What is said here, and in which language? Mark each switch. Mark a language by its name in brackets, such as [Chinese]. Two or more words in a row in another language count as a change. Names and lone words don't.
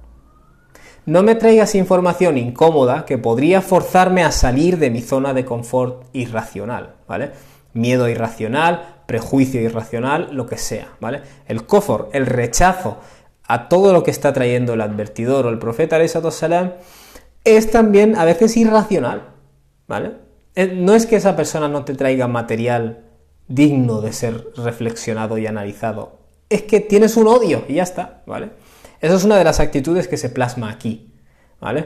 [Spanish] No me traigas información incómoda que podría forzarme a salir de mi zona de confort irracional, ¿vale? Miedo irracional, prejuicio irracional, lo que sea, ¿vale? El kufr, el rechazo a todo lo que está trayendo el advertidor o el profeta [Arabic] عليه الصلاة والسلام, [Spanish] es también a veces irracional, ¿vale? No es que esa persona no te traiga material digno de ser reflexionado y analizado, es que tienes un odio y ya está, ¿vale? Esa es una de las actitudes que se plasma aquí, ¿vale?